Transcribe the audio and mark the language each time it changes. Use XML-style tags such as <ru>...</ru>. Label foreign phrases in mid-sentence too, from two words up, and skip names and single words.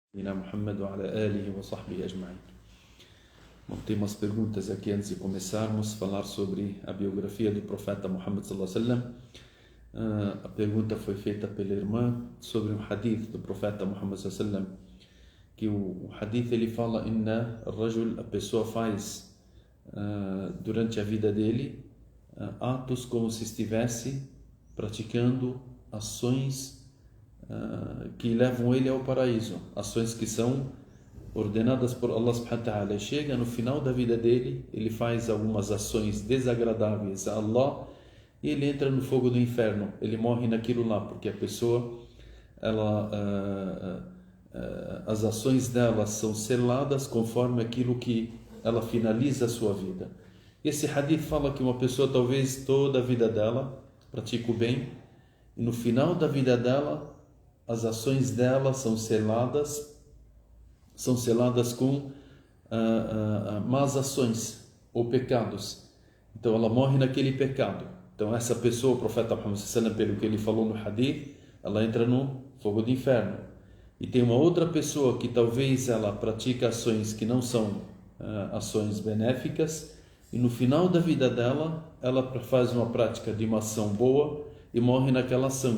<ar>محمد وعلى آله وصحبه أجمعين.</ar> <pt>Bom, tem umas perguntas aqui antes de começarmos a falar sobre a biografia do profeta Muhammad</pt> <ar>صلى الله عليه وسلم.</ar> <pt>A pergunta foi feita pela irmã sobre um hadith do profeta Muhammad</pt> <ar>صلى الله عليه وسلم,</ar> <pt>que o hadith ele fala</pt> <ar>إن الرجل,</ar> <pt>a pessoa faz durante a vida dele atos como se estivesse praticando ações que levam ele ao paraíso, ações que são ordenadas por Allah</pt> <ar>سبحانه وتعالى.</ar> <pt>Chega no final da vida dele, ele faz algumas ações desagradáveis a Allah e ele entra no fogo do inferno, ele morre naquilo lá, porque a pessoa, as ações dela são seladas conforme aquilo que ela finaliza a sua vida. Esse hadith fala que uma pessoa talvez toda a vida dela pratica o bem e no final da vida dela as ações dela são seladas com más ações ou pecados. Então ela morre naquele pecado. Então essa pessoa, o profeta Muhammad</pt> <ar>صلى الله عليه وسلم,</ar> <pt>pelo que ele falou no hadith, ela entra no fogo do inferno. E tem uma outra pessoa que talvez ela pratica ações que não são ações benéficas e no final da vida dela ela faz uma prática de uma ação boa e morre naquela ação.</pt>